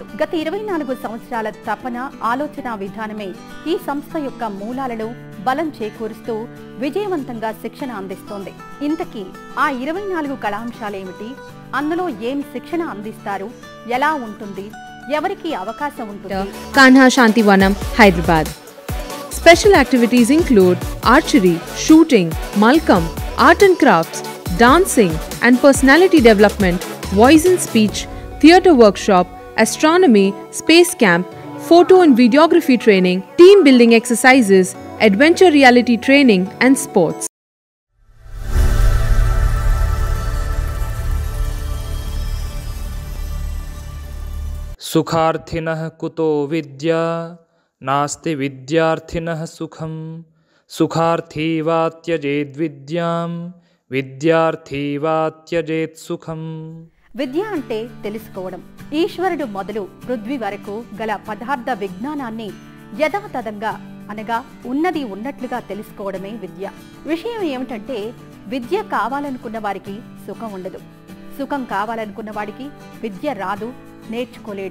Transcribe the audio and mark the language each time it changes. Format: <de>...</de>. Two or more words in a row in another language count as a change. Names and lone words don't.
<te>గత 24 సంవత్సరాల తపన, ఆలోచన విధానమే ఈ సంస్థ యొక్క మూలాలను బలం చేకూరుస్తూ విజయవంతంగా శిక్షణ అందిస్తోంది. ఇంతకీ ఆ 24 కళాంశాలేమిటి? అందులో ఏం శిక్షణ అందిస్తారు? ఎలా ఉంటుంది? ఎవరికి అవకాశం ఉంటుంది? Kanha Shantivanam, Hyderabad.</te> <en>Special activities include archery, shooting, malkam, art and crafts, dancing and personality development, voice and speech, theatre workshop, astronomy, space camp, photo and videography training, team building exercises, adventure reality training and sports.</en> <sa>सुखार्थिनः कुतो विद्या नास्ति विद्यार्थिनः सुखं सुखार्थी वा त्यजेद् विद्यां विद्यार्थी वा त्यजेत् सुखं.</sa> <te>విద్య అంటే తెలుసుకోవడం. ఈశ్వరుడు మొదలు పృథ్వీ వరకు గల పదార్థ విజ్ఞానాన్ని యథాతథంగా అనగా ఉన్నది ఉన్నట్లుగా తెలుసుకోవడమే విద్య. విషయం ఏమిటంటే విద్య కావాలనుకున్న వారికి సుఖం ఉండదు, సుఖం కావాలనుకున్న వాడికి విద్య రాదు, నేర్చుకోలేడు.</te>